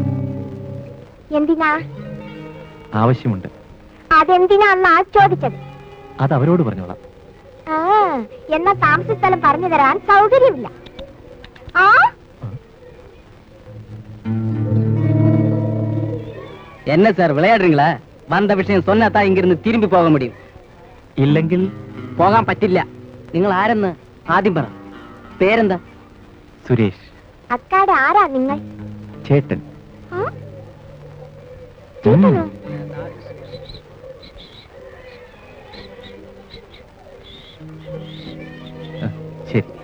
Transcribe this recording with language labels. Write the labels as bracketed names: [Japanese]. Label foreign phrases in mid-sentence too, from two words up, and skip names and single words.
[Malayalam] എന്തിനാ? ആവശ്യമുണ്ട്. അതെന്തിനാ ചോദിച്ചത്? അത് അവരോട് പറഞ്ഞോളാം. ആ, എന്നാ താമസ സ്ഥലം പറഞ്ഞു തരാൻ സൗകര്യമില്ല. ആ, [Tamil] என்ன சார் விளையாடுறீங்களா? வந்த விஷயம் சொன்னாதான் இங்கிருந்து திரும்பி போக முடியும். [Malayalam] ഇല്ലെങ്കിൽ പോകാൻ പറ്റില്ല. നിങ്ങൾ ആരെന്ന് ആദ്യം പറ. പേരെന്താ? സുരേഷ്. അക്കാടെ ആരാ നിങ്ങൾ? ചേട്ടൻ. ആ? ചേട്ടനോ? ശരി.